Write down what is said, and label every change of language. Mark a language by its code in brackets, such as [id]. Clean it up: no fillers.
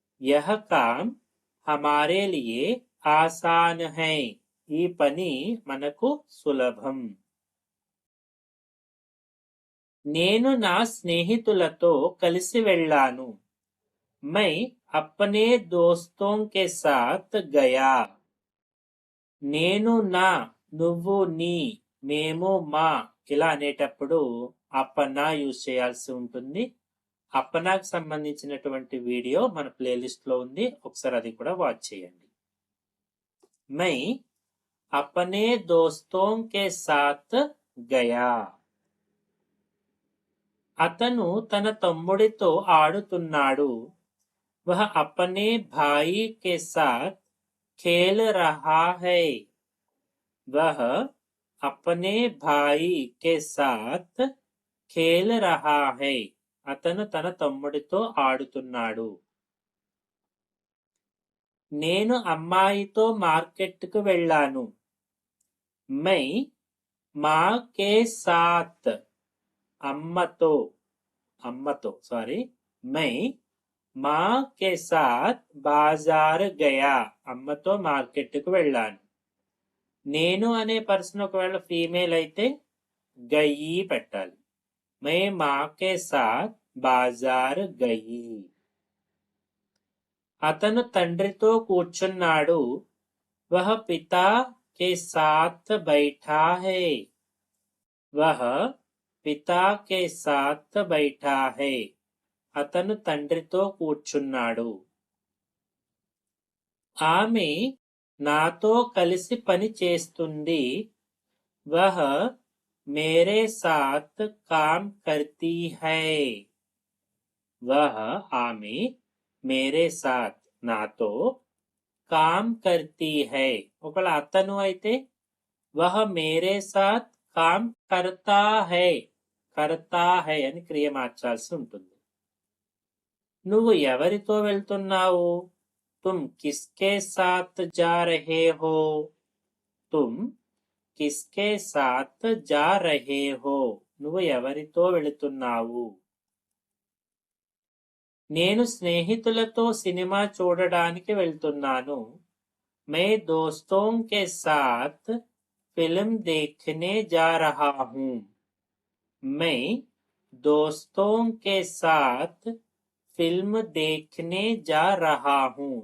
[hi] यह काम हमारे लिए आसान है. [te] ఈ పని మనకు సులభం. నేను నా స్నేహితులతో కలిసి వెళ్ళాను. [hi] मैं अपने दोस्तों के साथ गया. [te] నేను నా, నువ్వు నీ, మేము మా ఇలా అనేటప్పుడు అప్పనా యూజ్ చేయాల్సి ఉంటుంది. అప్పనాకు సంబంధించినటువంటి వీడియో మన ప్లేలిస్ట్ లో ఉంది. ఒకసారి అది కూడా వాచ్ చేయండి. [hi] मैं अपने दोस्तों के साथ गया. [te] అతను తన తమ్ముడితో ఆడుతున్నాడు. [hi] वह अपने भाई के साथ खेल रहा है. वह अपने भाई के साथ खेल रहा है. [te] అతను తన తమ్ముడితో ఆడుతున్నాడు. నేను అమ్మాయితో మార్కెట్కు వెళ్ళాను. [hi] मैं माँ के साथ [te] అమ్మతో సారీ [hi] मैं माँ के साथ बाजार गया. [te] అమ్మతో మార్కెట్కు వెళ్ళాను. నేను అనే పర్సన్ ఒకవేళ ఫీమేల్ అయితే గయి పెట్టాలి. [hi] मैं माँ के साथ बाजार गई. [te] అతను తండ్రితో కూర్చున్నాడు. [hi] वह पिता के साथ बैठा है. वह पिता के साथ बैठा है. [te] అతను తండ్రితో కూర్చున్నాడు. ఆమె నాతో కలిసి పని చేస్తుంది. [hi] वह मेरे साथ काम करती है. वह [te] ఆమె [hi] मेरे साथ [te] నాతో [hi] काम करती है. [te] ఒకవేళ అతను అయితే [hi] वह मेरे साथ काम करता है. करता है [te] అని క్రియ మార్చాల్సి ఉంటుంది. నువ్వు ఎవరితో వెళ్తున్నావు? [hi] तुम किसके साथ जा रहे हो? तुम किसके साथ जा रहे हो? [te] నువ్వు ఎవరితో వెళుతున్నావు? నేను స్నేహితులతో సినిమా చూడడానికి వెళ్తున్నాను. [hi] मैं दोस्तों के साथ फिल्म देखने जा रहा हूँ. मैं दोस्तों के साथ ఫిల్మ్ దేఖ్నే జా రహా హూ.